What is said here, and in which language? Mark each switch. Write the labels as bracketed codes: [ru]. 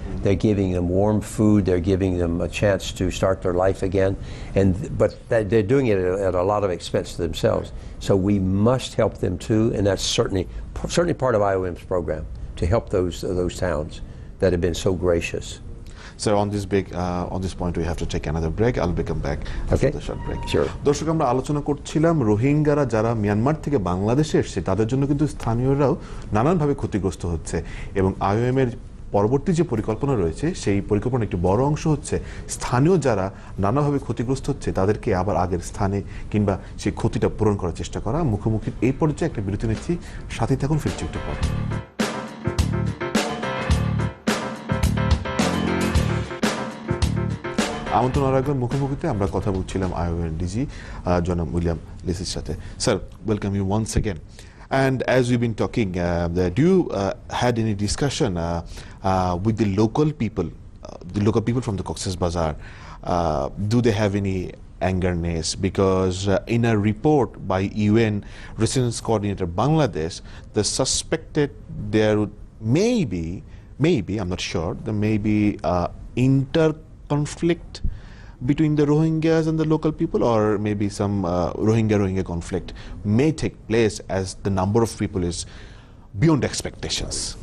[en] They're giving them warm food. They're giving them a chance to start their life again, but they're doing it at a lot of expense to themselves. So we must help them too, and that's certainly part of IOM's program to help those towns that have been so gracious. So on this point we have to take another break. I'll come back after the short break. Sure. [bn] দর্শক, আমরা আলোচনা করছিলাম রোহিঙ্গারা যারা Myanmar থেকে বাংলাদেশে এসেছে তাদের জন্য কিন্তু স্থানীয়রাও নানানভাবে ক্ষতিগ্রস্ত হচ্ছে, এবং আইওএম এর পরবর্তী যে পরিকল্পনা রয়েছে সেই পরিকল্পনার একটি বড় অংশ হচ্ছে স্থানীয় যারা নানাভাবে ক্ষতিগ্রস্ত হচ্ছে তাদেরকে আবার আগের স্থানে কিংবা সেই ক্ষতিটা পূরণ করার চেষ্টা করা। মুখোমুখির এই পর্যায়ে একটা বিরতি নিচ্ছি, সাথে থাকুন, ফিরছি একটু পর। আমন্ত্রণ আরেকবার মুখোমুখিতে আমরা কথা বলছিলাম আইওএম ডিজি জনাব উইলিয়াম লেসির সাথে। [en] Sir, welcome you once again. And as we've been talking, do you had any discussion with the local people from the Cox's Bazar? Do they have any angerness? Because in a report by UN Resilience Coordinator Bangladesh, they suspected there maybe I'm not sure, there may be inter-conflict between the Rohingyas and the local people, or maybe some Rohingya conflict may take place as the number of people is beyond expectations.